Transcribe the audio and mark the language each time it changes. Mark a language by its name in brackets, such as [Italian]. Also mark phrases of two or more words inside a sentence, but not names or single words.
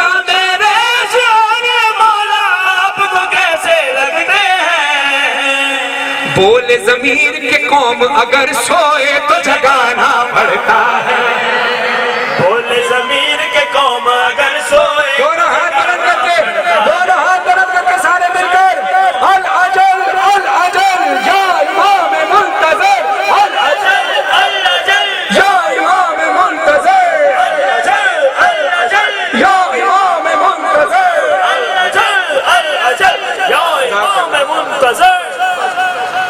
[Urdu] میرے اشعار مولا آپ کو کیسے لگتے ہیں؟ بولے ضمیر کے قوم اگر سوئے تو جگانا پڑتا ہے۔ بولے ضمیر کے قوم اگر سوئے دونوں ہاتھ بلند کر کے سارے مل کر [Arabic] العجل العجل یا امام منتظر، العجل العجل یا امام منتظر، العجل العجل یا امام منتظر، العجل العجل یا امام منتظر۔